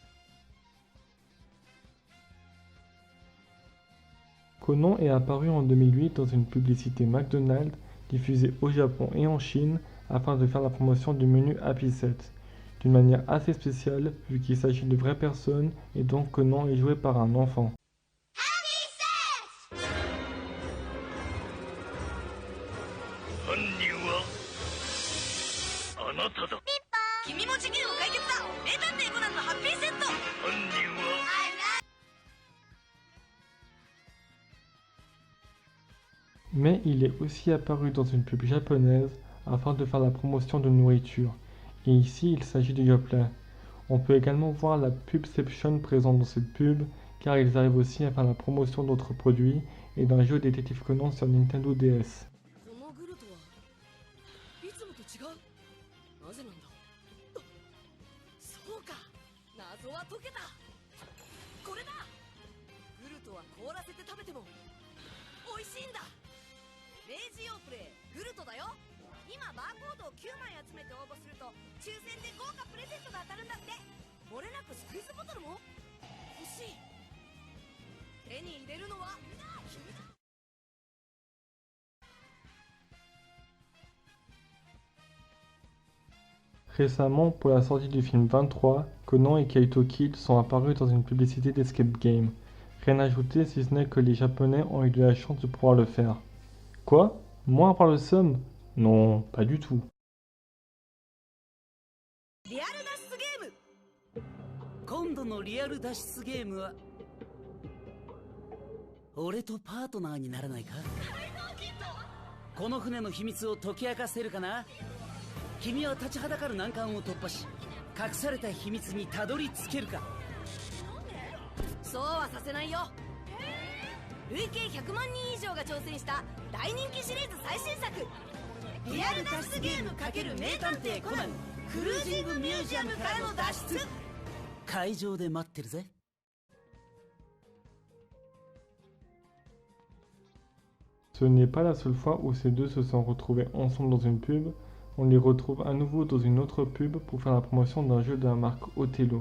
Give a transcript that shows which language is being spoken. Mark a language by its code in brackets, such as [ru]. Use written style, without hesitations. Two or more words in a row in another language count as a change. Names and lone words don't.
[fr] Conan est apparu en 2008 dans une publicité McDonald's diffusée au Japon et en Chine afin de faire la promotion du menu Happy Set, d'une manière assez spéciale vu qu'il s'agit de vraies personnes et donc Conan est joué par un enfant. [ja] 犯人はあなただ。君も事件を解決だ。名探偵コナンのハッピーセット。犯人は [fr] Mais il est aussi apparu dans une pub japonaise afin de faire la promotion de nourriture, et ici il s'agit de Yoplait. On peut également voir la Pubception présente dans cette pub car ils arrivent aussi à faire la promotion d'autres produits et d'un jeu détective Conan sur Nintendo DS. [ja] このグルトはいつもと違う。なぜなんだ。そうか。謎は解けた。これだ。グルトは凍らせて食べても美味しいんだ。明治用プレイグルトだよ。今バーコードを9枚集めて応募すると抽選で豪華プレゼントが当たるんだって。漏れなくスクイズボトルも欲しい。手に入れるのは君だ。 [fr] Récemment, pour la sortie du film 23, Conan et Kaito Kid sont apparus dans une publicité d' [en] Escape Game. [fr] Rien à ajouter si ce n'est que les Japonais ont eu de la chance de pouvoir le faire. Quoi? Moi à part le somme? Non, pas du tout. [ja] リアル脱出ゲーム。今度のリアル脱出ゲームは俺とパートナーにならないか。この船の秘密を解き明かせるかな。君は立ちはだかる難関を突破し隠された秘密にたどり着けるか。そうはさせないよ。累計100万人以上が挑戦した大人気シリーズ最新作リアル脱出ゲーム×名探偵コナンクルージングミュージアムからの脱出。会場で待ってるぜ。 [fr] Ce n'est pas la seule fois où ces deux se sont retrouvés ensemble dans une pub, on les retrouve à nouveau dans une autre pub pour faire la promotion d'un jeu de la marque Othello.